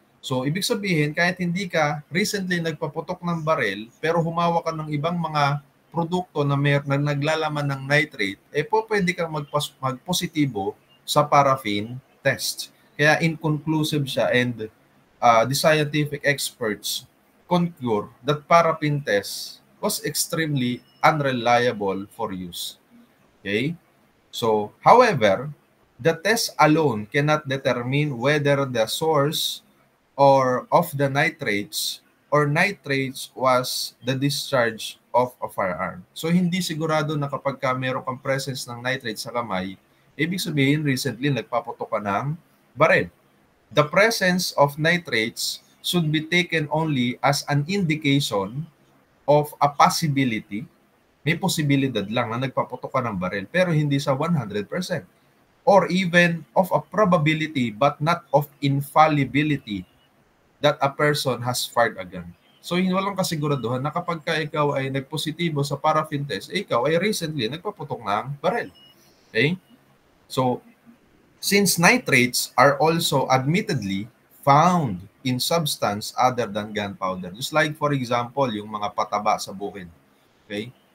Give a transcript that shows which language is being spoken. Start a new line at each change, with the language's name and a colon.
Filipino: So ibig sabihin, kahit hindi ka recently nagpaputok ng barel, pero humawa ka ng ibang mga produkto na naglalaman ng nitrate, pwede kang magpositibo sa paraffin test. Kaya inconclusive siya
English: and the scientific experts concur that paraffin test was extremely unreliable for use. Okay? So, however, the test alone cannot determine whether the source or of the nitrates or nitrates was the discharge of a firearm.
Filipino: So, hindi sigurado na kapag meron kang presence ng nitrates sa kamay, ibig sabihin recently nagpaputok ka ng baril.
English: The presence of nitrates should be taken only as an indication of a possibility.
Filipino: May posibilidad lang na nagpaputok ka ng baril pero hindi sa 100%.
English: Or even of a probability but not of infallibility that a person has fired a gun.
Filipino: So, walang kasiguraduhan na kapag ikaw ay nagpositibo sa paraffin test, ikaw ay recently nagpaputok ng baril.
English: Okay? So, since nitrates are also admittedly found in substance other than gunpowder, just like for example,
Filipino: yung mga pataba sa bukid.
English: Okay?